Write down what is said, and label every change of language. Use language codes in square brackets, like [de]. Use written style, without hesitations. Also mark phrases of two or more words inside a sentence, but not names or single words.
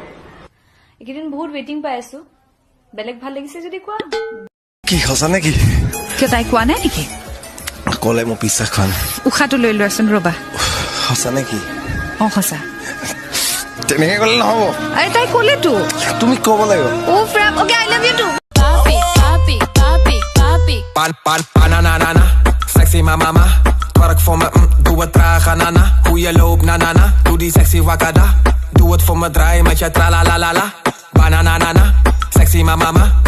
[as] এইকেইদিন বহুত ৱেটিং পাই আছো বেলেগ ভাল লাগিছে যদি কোৱা কি সঁচা নেকি কিয় তাই কোৱা নাই নেকি ক'লে মোৰ বিশ্বাস খান উশাহটো লৈ লোৱাচোন ৰবা সঁচা নেকি সঁচা তেনেকে ক'লে নহ'ব আৰে তাই ক'লেতো তুমি ক'ব লাগিব [en] frame okay I love you too [nl] Banana, sexy mama, twerk voor me, doe het traag, nana. Hoe je loopt, na, doe die sexy wakada. Doe het voor me, draai met je tra la la la la. Banana, sexy mama.